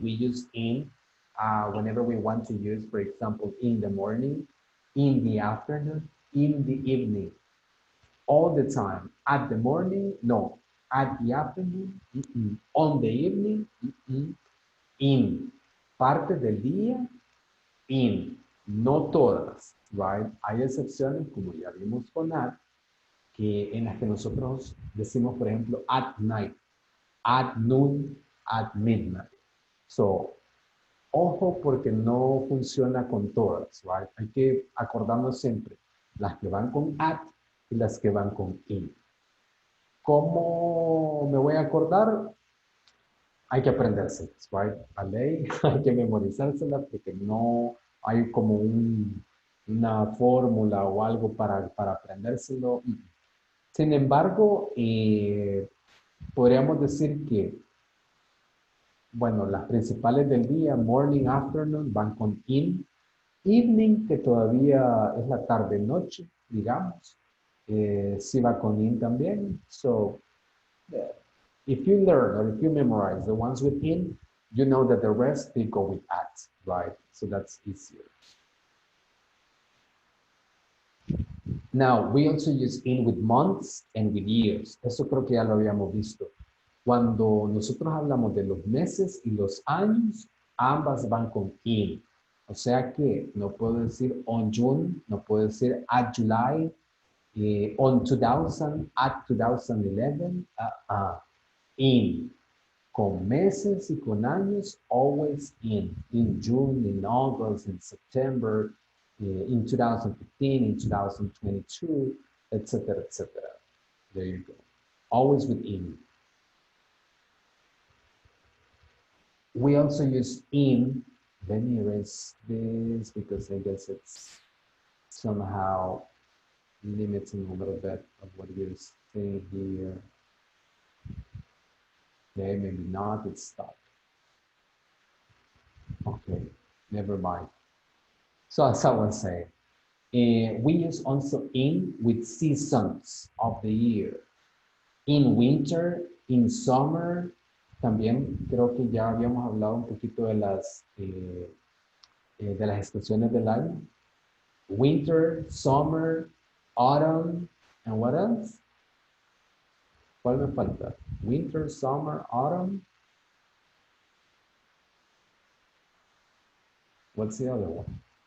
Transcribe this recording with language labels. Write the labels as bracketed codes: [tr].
[en] We use in whenever we want to use, for example, in the morning, in the afternoon, in the evening, all the time. At the morning, no. At the afternoon, on the evening, in. [es] Parte del día, in. No todas, right? Hay excepciones, como ya vimos con at, que en las que nosotros decimos, por ejemplo, at night, at noon, at midnight. So, ojo porque no funciona con todas, right? Hay que acordarnos siempre las que van con at y las que van con in. ¿Cómo me voy a acordar? Hay que aprendérselas, right? A ley, hay que memorizárselas porque no hay como una fórmula o algo para aprendérselo. Sin embargo, podríamos decir que, bueno, las principales del día, morning, afternoon, van con in. Evening, que todavía es la tarde-noche, digamos, sí va con in también. [en] So, if you learn or if you memorize the ones with in, you know that the rest, they go with at, right? So that's easier. Now, we also use in with months and with years. [es] Eso creo que ya lo habíamos visto. Cuando nosotros hablamos de los meses y los años, ambas van con in. O sea que no puedo decir on June, no puedo decir at July, on 2000, at 2011, in. Con meses y con años, [en] always in. In June, in August, in September, in 2015, in 2022, etc., etc. There you go. Always with in. We also use in. Let me erase this because I guess it's somehow limiting a little bit of what you're saying here. Okay, maybe not, it's stopped. Okay, never mind. So as I was saying, we use also in with seasons of the year. In winter, in summer, [es] también creo que ya habíamos hablado un poquito de las estaciones del año. [en] Winter, summer, autumn, and what else? [es] ¿Cuál me falta? [en] Winter, summer, autumn. What's the other one?